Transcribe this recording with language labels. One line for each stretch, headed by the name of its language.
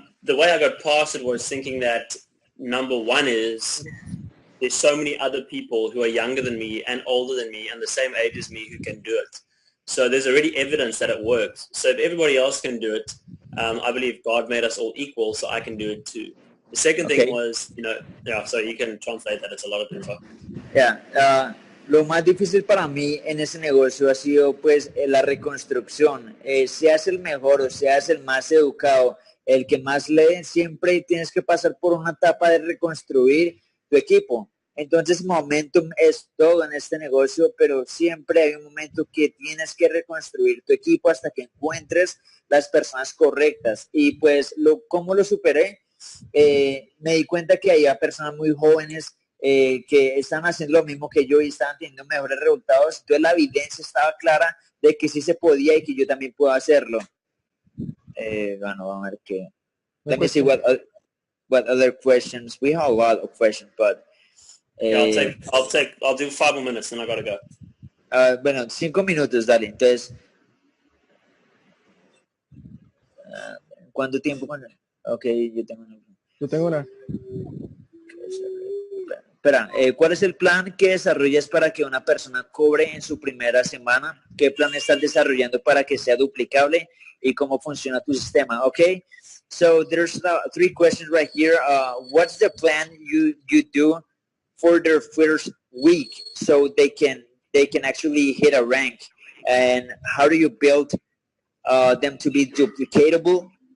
English: The way I got past it was thinking that number one is there's so many other people who are younger than me and older than me and the same age as me who can do it. So there's already evidence that it works. So if everybody else can do it, I believe God made us all equal, so I can do it too. The second thing was, so you can translate that. It's a lot of info. Yeah.
Spanish: Lo más difícil para mí en ese negocio ha sido pues la reconstrucción. Seas el mejor o seas el más educado, el que más lee, siempre tienes que pasar por una etapa de reconstruir tu equipo. Entonces momentum es todo en este negocio, pero siempre hay un momento que tienes que reconstruir tu equipo hasta que encuentres las personas correctas. Y pues, ¿cómo lo superé? Me di cuenta que había personas muy jóvenes que estaban haciendo lo mismo que yo y estaban teniendo mejores resultados. Entonces la evidencia estaba clara de que sí se podía y que yo también puedo hacerlo. Bueno, vamos a ver qué.
English: Let me see what other questions. We have a lot of questions, but Yeah, I'll do 5 more minutes and I gotta go.
Spanish: bueno, 5 minutos, dale. Entonces, ¿cuánto tiempo? Ok, Yo tengo una. Espera, ¿cuál es el plan que desarrollas para que una persona cobre en su primera semana? ¿Qué plan estás desarrollando para que sea duplicable? ¿Y cómo funciona tu sistema?
English: Okay, so there's 3 questions right here. What's the plan you do for their first week so they can actually hit a rank? And how do you build them to be duplicatable?